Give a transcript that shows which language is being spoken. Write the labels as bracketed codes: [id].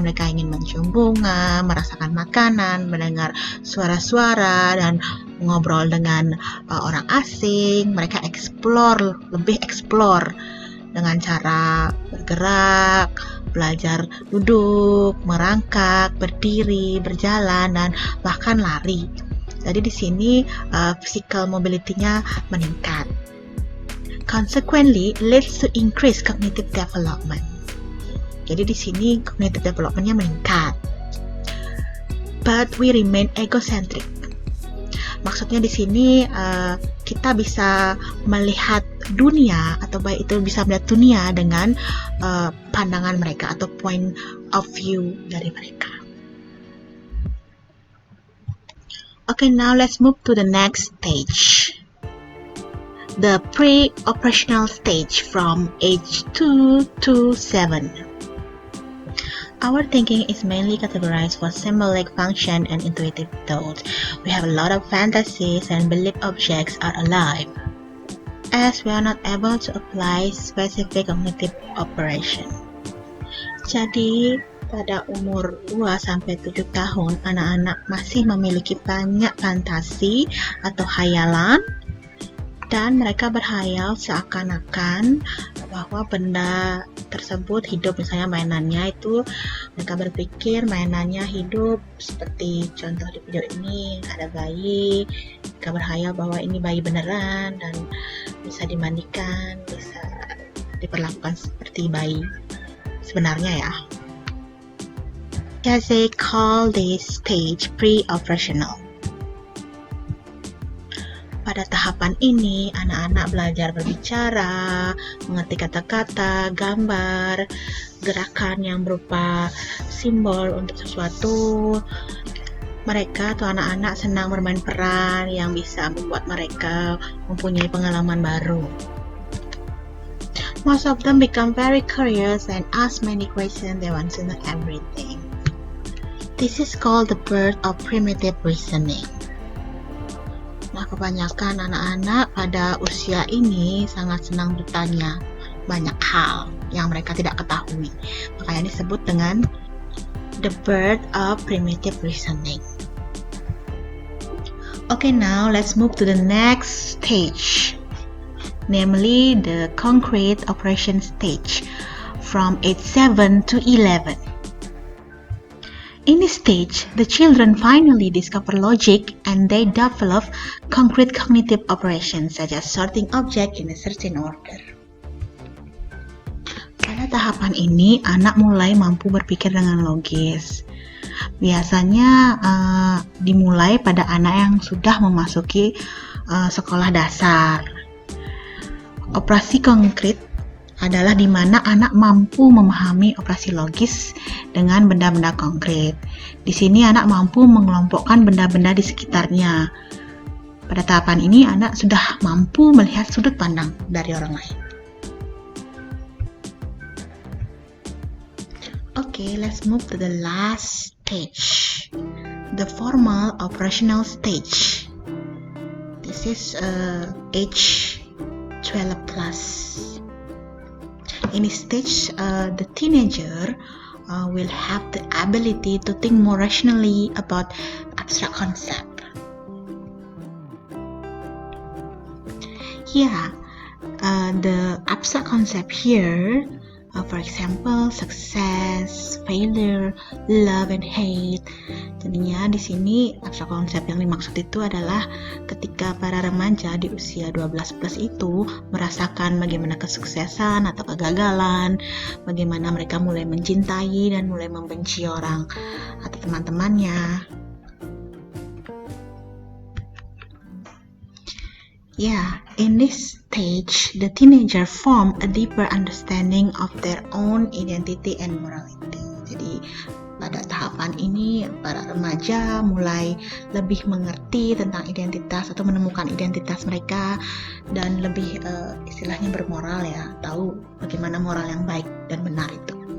[id] Mereka ingin mencium bunga, merasakan makanan, mendengar suara-suara, dan mengobrol dengan orang asing. Mereka lebih explore. dengan cara bergerak, belajar duduk, merangkak, berdiri, berjalan, dan bahkan lari. Jadi di sini physical mobility-nya meningkat. [en] Consequently, leads to increased cognitive development. [id] Jadi di sini cognitive development-nya meningkat. [en] But we remain egocentric. [id] Maksudnya di sini kita bisa melihat dunia, atau baik itu bisa melihat dunia dengan pandangan mereka atau point of view dari mereka. [en] Okay, now let's move to the next stage. The pre-operational stage from age 2 to 7. Our thinking is mainly categorized for symbolic function and intuitive thought. We have a lot of fantasies and believe objects are alive, as we are not able to apply specific cognitive operation. [id] Jadi, pada umur 2-7 tahun, anak-anak masih memiliki banyak fantasi atau hayalan, dan mereka berhayal seakan-akan bahwa benda tersebut hidup. Misalnya mainannya itu, mereka berpikir mainannya hidup, seperti contoh di video ini ada bayi, mereka berhayal bahwa ini bayi beneran dan bisa dimandikan, bisa diperlakukan seperti bayi sebenarnya ya. [en] They call this stage pre-operational. [id] Pada tahapan ini, anak-anak belajar berbicara, mengerti kata-kata, gambar, gerakan yang berupa simbol untuk sesuatu. Mereka atau anak-anak senang bermain peran yang bisa membuat mereka mempunyai pengalaman baru. [en] Most of them become very curious and ask many questions. They want to know everything. This is called the birth of primitive reasoning. [id] Nah, kebanyakan anak-anak pada usia ini sangat senang bertanya banyak hal yang mereka tidak ketahui. Makanya disebut dengan [en] the birth of primitive reasoning. Okay, now let's move to the next stage, namely the concrete operation stage from age 7 to 11. In this stage, the children finally discover logic and they develop concrete cognitive operations such as sorting objects in a certain order. [id] Pada tahapan ini, anak mulai mampu berpikir dengan logis. Biasanya dimulai pada anak yang sudah memasuki sekolah dasar. Operasi konkret adalah di mana anak mampu memahami operasi logis dengan benda-benda konkret. Di sini anak mampu mengelompokkan benda-benda di sekitarnya. Pada tahapan ini anak sudah mampu melihat sudut pandang dari orang lain. [en] Okay, let's move to the last stage, the formal operational stage. This is age 12 plus. In this stage, the teenager will have the ability to think more rationally about abstract concept. The abstract concept here, for example, success, failure, love, and hate. [id] Jadinya di sini abstrak konsep yang dimaksud itu adalah ketika para remaja di usia 12 plus itu merasakan bagaimana kesuksesan atau kegagalan, bagaimana mereka mulai mencintai dan mulai membenci orang atau teman-temannya. [en] In this stage, the teenager form a deeper understanding of their own identity and morality. [id] Jadi pada tahapan ini para remaja mulai lebih mengerti tentang identitas atau menemukan identitas mereka dan lebih istilahnya bermoral ya, tahu bagaimana moral yang baik dan benar itu.